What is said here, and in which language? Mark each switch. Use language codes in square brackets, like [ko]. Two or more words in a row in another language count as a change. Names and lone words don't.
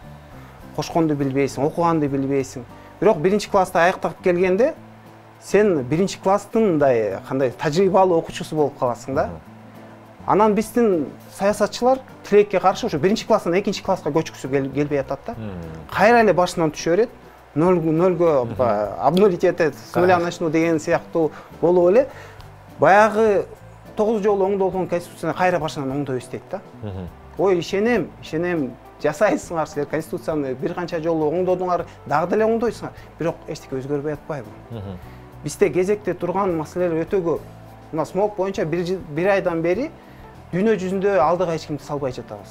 [ky] Кошконду билбейсиң, окуганды билбейсиң. Бирок 1-класста аяктап келгенде сен 1-класстын мындай кандай тажрыйбалуу окуучусу болуп каласың да. Анан биздин саясатчылар тилекке каршы ошо 1-класстан 2-класска көчкүсү келбей атат да. Кайра эле башынан түшө берет. Нөлгө обнулить этет, [ru] с нуля начну [ky] деген сыяктуу болуп эле баягы 9 жолу оңдолгон конституцияны кайра башынан оңдой иштейт да. Ой, ишенем, жасайсыңар силер конституцияны бир канча жолу оңдодуңар, дагы деле оңдойсуңар, бирок эчтеке өзгөрбөй атпайбы? Бизде кезекте турган маселелер өтө көп. Мына смог боюнча бир айдан бери дүйнө жүзүндө алдыга эч кимди салбай жатабыз.